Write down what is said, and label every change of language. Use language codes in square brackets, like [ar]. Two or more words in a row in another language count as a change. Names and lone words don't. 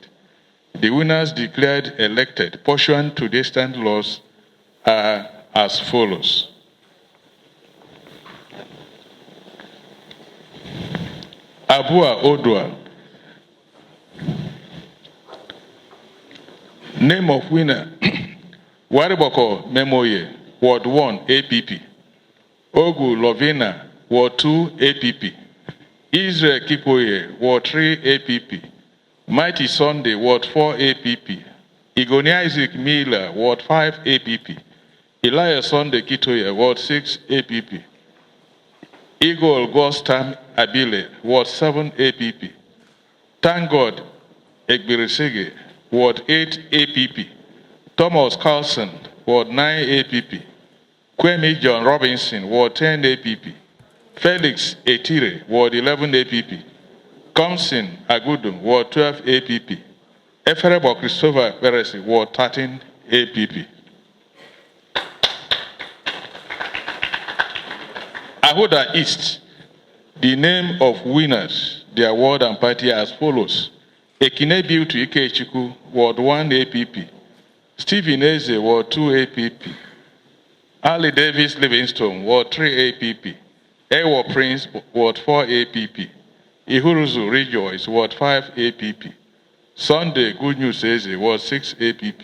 [en] The winners declared elected pursuant to the extant laws are as follows. Abua Odua. Name of winner, Wariboko Memoye, Ward 1, APP. Ogu Lovina, Ward 2, APP. Israel Kipoye, Ward 3, APP. Mighty Sunday, Ward 4, APP. Igoni Isaac Miller, Ward 5, APP. Elias Sunday Kitoye, Ward 6, APP. Eagle Gostam Abile, Ward 7 APP. Thank God Egbirisige, Ward 8 APP. Thomas Carlson, Ward 9 APP. Kwemi John Robinson, Ward 10 APP. Felix Etire, Ward 11 APP. Comson Agudum, Ward 12 APP. Eferebo Christopher Peresi, Ward 13 APP. Ahoda East, the name of winners, their ward and party as follows. Ekine Beauty Ikechiku, Ward 1 APP. Stephen Eze, Ward 2 APP. Ali Davis Livingstone, Ward 3 APP. Ewo Prince, Ward 4 APP. Ihuruzu Rejoice, Ward 5 APP. Sunday Good News Eze, Ward 6 APP.